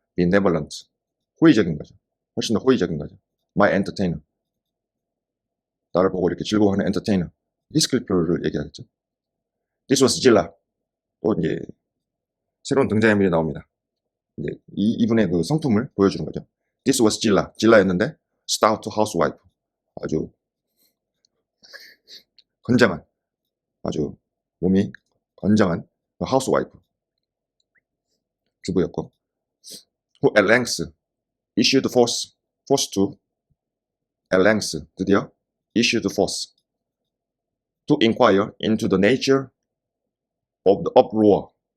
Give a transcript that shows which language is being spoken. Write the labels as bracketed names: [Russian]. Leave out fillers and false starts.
[Korean] benevolent. 호의적인 거죠. 훨씬 더 호의적인 거죠. [English] My entertainer. [Korean] 나를 보고 이렇게 즐거워하는 entertainer. 히스클리프를 얘기하겠죠. [English] This was Zilla. [Korean] 또 이제 새로운 등장인물이 나옵니다. 이제 이분의 그 성품을 보여주는 거죠. [English] This was Zilla. Zilla였는데 stout housewife. [Korean] 아주 건장한, 아주 몸이 건장한 housewife. 주부였고, [English] who at length issued force to at length [Korean] 드디어 [English] issued force to inquire into the nature of the uproar.